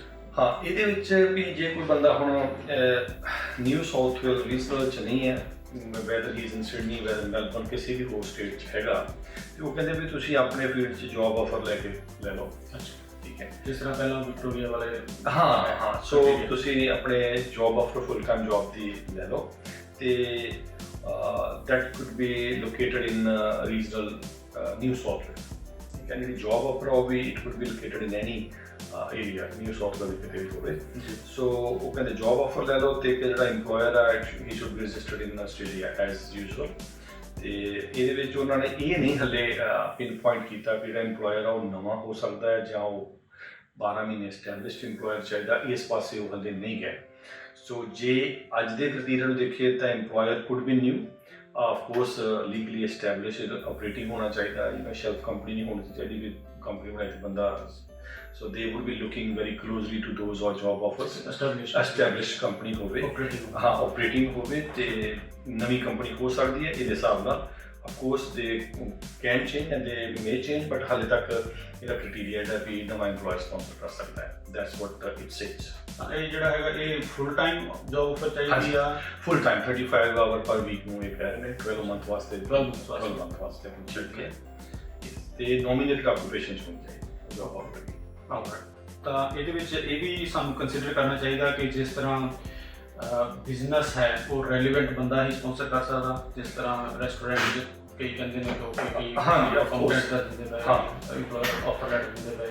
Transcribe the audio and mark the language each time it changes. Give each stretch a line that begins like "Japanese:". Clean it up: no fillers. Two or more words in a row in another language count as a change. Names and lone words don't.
Punjabi: ਹਾਂ, ਇਹਦੇ ਵਿੱਚ ਵੀ ਜੇ ਕੋਈ ਬੰਦਾ ਹੁਣ ਨਿਊ ਸਾਊਥ ਵੇਲ ਰੀਜਨਲ 'ਚ ਨਹੀਂ ਹੈ,
English: whether he is in Sydney,
Punjabi: ਵੈਦਰ ਮੈਲਬਰਨ, ਕਿਸੇ ਵੀ ਹੋਰ ਸਟੇਟ 'ਚ ਹੈਗਾ, ਤੇ ਉਹ ਕਹਿੰਦੇ ਵੀ ਤੁਸੀਂ ਆਪਣੇ ਫੀਲਡ 'ਚ
English: job offer
Punjabi: ਲੈ ਲਓ। ਠੀਕ ਹੈ, ਜਿਸ ਤਰ੍ਹਾਂ ਪਹਿਲਾਂ ਵਿਕਟੋਰੀਆ ਵਾਲੇ। ਹਾਂ, ਸੋ ਤੁਸੀਂ ਆਪਣੇ
English: job offer full time job
Punjabi: ਦੀ ਲੈ ਲਓ, ਤੇ
English: that could be located in regional New South Wales.
Punjabi: ਠੀਕ ਹੈ ਜਿਹੜੀ
English: job offer
Punjabi: ਉਹ ਵੀ
English: it could be located in any area New South Wales
Punjabi: ਕਿਤੇ ਵੀ ਹੋਵੇ ਸੋ ਉਹ ਕਹਿੰਦੇ
English: job offer
Punjabi: ਲੈ ਲਓ ਤੇ ਜਿਹੜਾ ਇੰਪਲੋਇਰ ਆ
English: he should be registered in Australia as
Punjabi: ਯੂਜੂਅਲ ਤੇ ਇਹਦੇ ਵਿੱਚ ਉਹਨਾਂ ਨੇ ਇਹ ਨਹੀਂ ਹਲੇ
English: pin point
Punjabi: ਕੀਤਾ ਕਿ ਜਿਹੜਾ ਇੰਪਲੋਇਰ ਆ ਉਹ ਨਵਾਂ ਹੋ ਸਕਦਾ ਹੈ ਜਾਂ ਉਹ 12 ਮਹੀਨੇ
English: established employer
Punjabi: ਚਾਹੀਦਾ ਇਸ ਪਾਸੇ ਉਹ ਹਲੇ ਨਹੀਂ ਗਏ ਸੋ ਜੇ ਅੱਜ ਦੇ ਕ੍ਰਾਈਟੇਰੀਆ ਨੂੰ ਦੇਖੀਏ ਤਾਂ
English: employer could be new of course legally established operating
Punjabi: ਹੋਣਾ ਚਾਹੀਦਾ ਜਿਵੇਂ
English: shelf company
Punjabi: ਨਹੀਂ ਹੋਣੀ ਚਾਹੀਦੀ ਕਿ ਕੰਪਨੀ ਬਣਾਈ ਤੇ ਬੰਦਾ
English: so they would be looking very closely to those or job offers established company
Punjabi: ਹੋਵੇ ਹਾਂ ਆਪਰੇਟਿੰਗ ਹੋਵੇ ਤੇ ਨਵੀਂ ਕੰਪਨੀ ਹੋ ਸਕਦੀ ਹੈ ਇਹਦੇ ਹਿਸਾਬ ਨਾਲ
English: of course they can change and they may change but
Punjabi: ਹਾਲੇ ਤੱਕ ਇਹਦਾ ਕ੍ਰਾਈਟੇਰੀਆ ਜਿਹੜਾ ਵੀ ਨਵਾਂ
English: employer sponsor
Punjabi: ਕਰ ਸਕਦਾ ਹੈ
English: that's what it says
Punjabi: ਇਹ ਜਿਹੜਾ ਹੈਗਾ ਇਹ
English: full time job offer
Punjabi: ਚਾਹੀਦੀ ਆ
English: full time 35 hour per week
Punjabi: ਨੂੰ ਇਹ ਕਹਿ ਰਹੇ ਨੇ 12 ਮੰਥ ਵਾਸਤੇ 12 ਮੰਥ ਵਾਸਤੇ ਠੀਕ ਹੈ ਤੇ
English: nominated occupation
Punjabi: ਚ ਹੋਣੀ ਚਾਹੀਦੀ
English: job offer
Punjabi: ਤਾਂ ਇਹਦੇ ਵਿੱਚ ਇਹ ਵੀ ਸਾਨੂੰ ਕੰਸੀਡਰ ਕਰਨਾ ਚਾਹੀਦਾ ਕਿ ਜਿਸ ਤਰ੍ਹਾਂ ਬਿਜ਼ਨਸ ਹੈ ਉਹ ਰੈਲੀਵੈਂਟ ਬੰਦਾ ਹੀ ਸਪਾਂਸਰ ਕਰ ਸਕਦਾ ਜਿਸ ਤਰ੍ਹਾਂ ਰੈਸਟੋਰੈਂਟ ਕਈ ਕਹਿੰਦੇ ਨੇ ਲੋਕ ਕਿ ਅਕਾਊਂਟੈਂਟ ਦਾ ਦਿੰਦੇ ਪਏ
English: offer letter
Punjabi: ਦਿੰਦੇ ਪਏ